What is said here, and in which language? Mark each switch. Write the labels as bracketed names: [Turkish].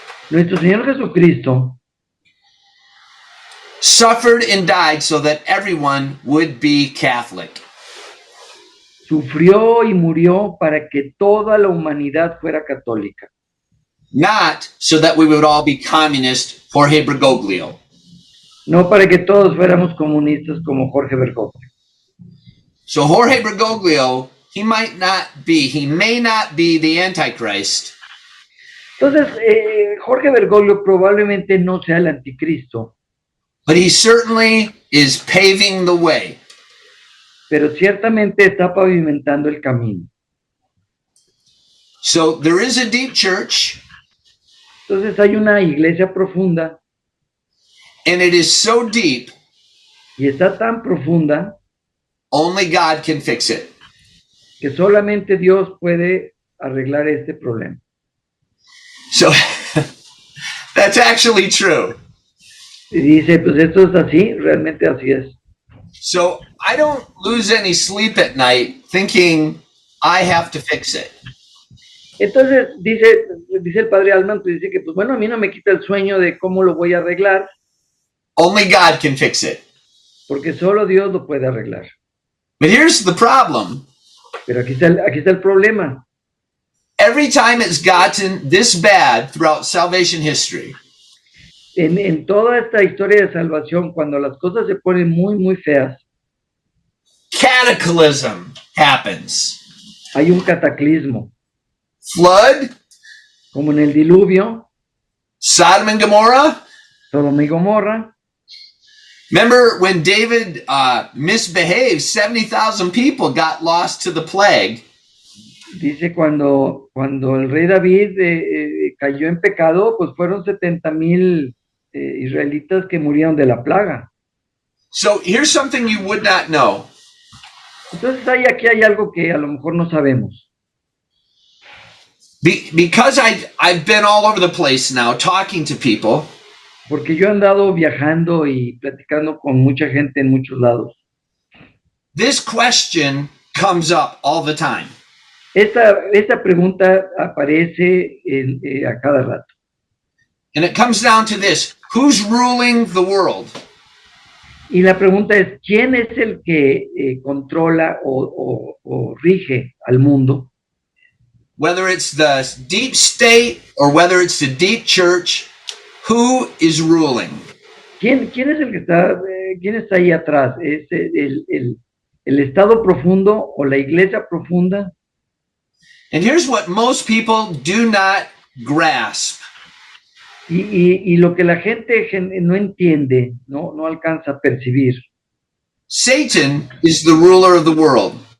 [Spanish] Nuestro Señor Jesucristo [English] suffered and died so that everyone would be Catholic. [Spanish] sufrió y murió para que toda la humanidad fuera católica. [English] Not so that we would all be communist, Jorge Bergoglio. [Spanish] No para que todos fuéramos comunistas como Jorge Bergoglio. [English] So Jorge Bergoglio, he may not be the Antichrist, [Spanish] Entonces, Jorge Bergoglio probablemente no sea el anticristo, [English] but he certainly is paving the way. [Spanish] pero ciertamente está pavimentando el camino. [English] So there is a deep church, [Spanish] Entonces hay una iglesia profunda [English] and it is so deep, [Spanish] y está tan profunda [English] only God can fix it. [Spanish] que solamente Dios puede arreglar este problema. [English] So that's actually true. [Spanish] Y dice, pues esto es así, realmente así es. [English] So I don't lose any sleep at night thinking I have to fix it. [Spanish] Entonces dice el padre Alman, pues dice que pues bueno, a mí no me quita el sueño de cómo lo voy a arreglar, [English] Only God can fix it. [Spanish] porque solo Dios lo puede arreglar. [English] But here's the problem. [Spanish] Pero aquí está el problema. [English] Every time it's gotten this bad throughout salvation history, [Spanish] En toda esta historia de salvación, cuando las cosas se ponen muy, muy feas, [English] cataclysm happens. [Spanish] hay un cataclismo, [English] Flood, [Spanish] como en el diluvio, [English] Sodom and Gomorrah. [Spanish] Sodoma y Gomorra. [English] Remember when David misbehaved, 70,000 people got lost to the plague. [Spanish] Dice cuando el rey David cayó en pecado, pues fueron 70,000 israelitas que murieron de la plaga. [English] So here's something you would not know. [Spanish] Entonces aquí hay algo que a lo mejor no sabemos. [English] Because I've been all over the place now talking to people, [Spanish] Porque yo he andado viajando y platicando con mucha gente en muchos lados. [English] this question comes up all the time. [Spanish] Esta pregunta aparece a cada rato. [English] And it comes down to this: who's ruling the world? [Spanish] Y la pregunta es, ¿quién es el que controla o rige al mundo? [English] Whether it's the deep state or whether it's the deep church, who is ruling? [Spanish] ¿Quién es el que quién está ahí atrás? ¿Es el estado profundo o la iglesia profunda? [English] And here's what most people do not grasp. [Spanish] Y lo que la gente no entiende, no alcanza a percibir, [English] Satan is the ruler of the world.